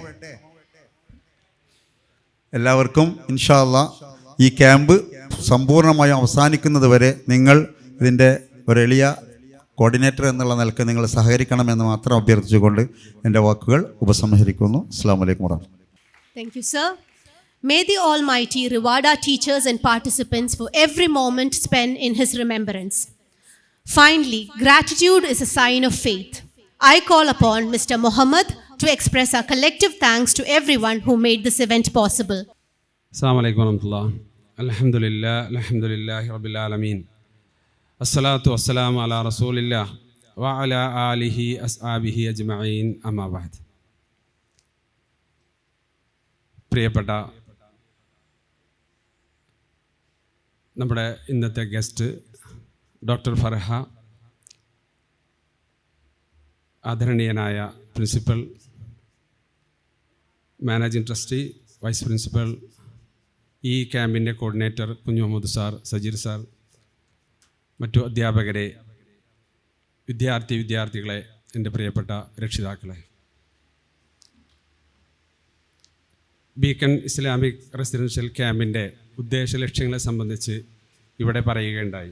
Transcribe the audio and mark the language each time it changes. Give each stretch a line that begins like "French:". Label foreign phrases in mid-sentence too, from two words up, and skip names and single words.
Malayalam: എല്ലാവർക്കും
Arabic: إن شاء الله
Malayalam: ഈ ക്യാമ്പ് സമ്പൂർണ്ണമായും അവസാനിക്കുന്നത് വരെ നിങ്ങൾ ഇതിൻ്റെ ഒരു എളിയ കോർഡിനേറ്റർ എന്നുള്ള നിലക്ക് നിങ്ങൾ സഹകരിക്കണമെന്ന് മാത്രം അഭ്യർത്ഥിച്ചുകൊണ്ട് എൻ്റെ വാക്കുകൾ ഉപസംഹരിക്കുന്നു.
Arabic: السلام عليكم ورحمة الله.
English: Thank you, sir. May the Almighty reward our teachers and participants for every moment spent in His remembrance. Finally, gratitude is a sign of faith. I call upon Mr. Muhammad to express our collective thanks to everyone who made this event possible.
Arabic: السلام عليكم ورحمة الله. الحمد لله رب العالمين. الصلاة والسلام على رسول الله وعلى آله وأصحابه أجمعين، أما بعد.
Malayalam: പ്രിയപ്പെട്ട നമ്മുടെ ഇന്നത്തെ
English: guest doctor
Malayalam: ഫർഹ, ആദരണീയനായ പ്രിൻസിപ്പൽ,
English: managing trustee, vice principal,
Malayalam: ഈ ക്യാമ്പിൻ്റെ കോർഡിനേറ്റർ കുഞ്ഞു മുഹമ്മദ് സാർ, സജീർ സാർ, മറ്റു അധ്യാപകരെ, വിദ്യാർത്ഥികളെ, എൻ്റെ പ്രിയപ്പെട്ട രക്ഷിതാക്കളെ, ബീക്കൺ ഇസ്ലാമിക് റെസിഡൻഷ്യൽ ക്യാമ്പിൻ്റെ ഉദ്ദേശ ലക്ഷ്യങ്ങളെ സംബന്ധിച്ച് ഇവിടെ പറയുകയുണ്ടായി.